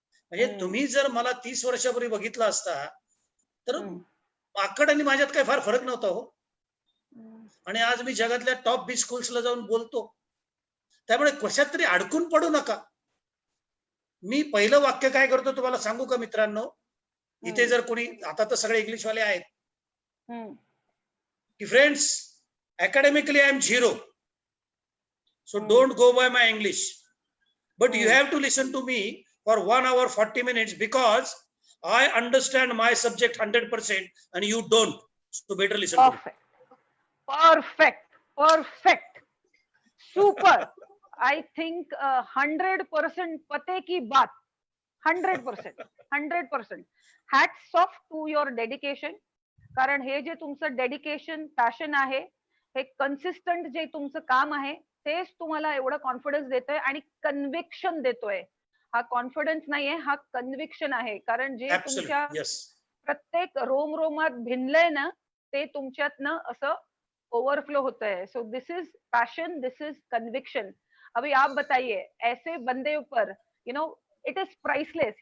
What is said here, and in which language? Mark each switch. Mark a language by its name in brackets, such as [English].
[Marathi] म्हणजे तुम्ही जर मला 30 वर्षापूर्वी बघितलं असता तर माकड आणि माझ्यात काही फार फरक नव्हता हो. आणि आज मी जगातल्या टॉप 20 स्कूल्सला जाऊन बोलतो. त्यामुळे कशात तरी अडकून पडू नका. मी पहिलं वाक्य काय करतो तुम्हाला सांगू का मित्रांनो? इथे जर कोणी, आता तर सगळे इंग्लिशवाले आहेत, की friends, [English] academically I am zero, so don't go by my English, but you have to listen to me for 1 hour 40 minutes because I understand my subject 100% and you don't, so better listen to me. Perfect. Super. I think 100% [Hindi] पते की बात. [English] 100%. Hats off to your dedication. [Marathi] कारण हे जे तुमचं dedication, passion आहे, हे consistent जे तुमचं काम आहे, तेच तुम्हाला एवढं कॉन्फिडन्स देतोय आणि कन्व्हिक्शन देतोय. हा कॉन्फिडन्स नाहीये, हा कन्व्हिक्शन आहे. कारण जे तुमच्या प्रत्येक रोमात भिनलंय ना, ते तुमच्यातनं असं ओवरफ्लो होतंय. [English] So this is passion, this is conviction. [Hindi] अभी आप बताइए, ऐसे बंदे ऊपर, [English] it is priceless.